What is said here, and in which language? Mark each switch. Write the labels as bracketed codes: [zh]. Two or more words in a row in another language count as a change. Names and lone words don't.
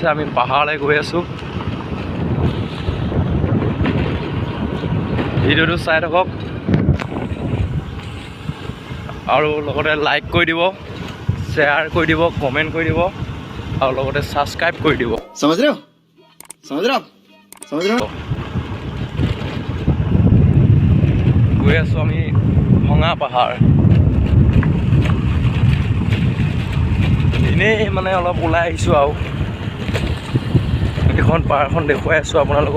[as] আমি পাহাৰলৈ গৈ আছোঁ, ভিডিঅ'টো চাই থাকক আৰু লগতে লাইক কৰি দিব, শ্বেয়াৰ কৰি দিব, কমেণ্ট কৰি দিব, আৰু লগতে ছাবস্ক্ৰাইব কৰি দিব। [hi] समझ रहे हो [as] গৈ আছোঁ আমি ভঙা পাহাৰ। এনেই মানে অলপ ওলাই আহিছোঁ, আৰু এইখন পাহাৰখন দেখুৱাই আছোঁ আপোনালোকক।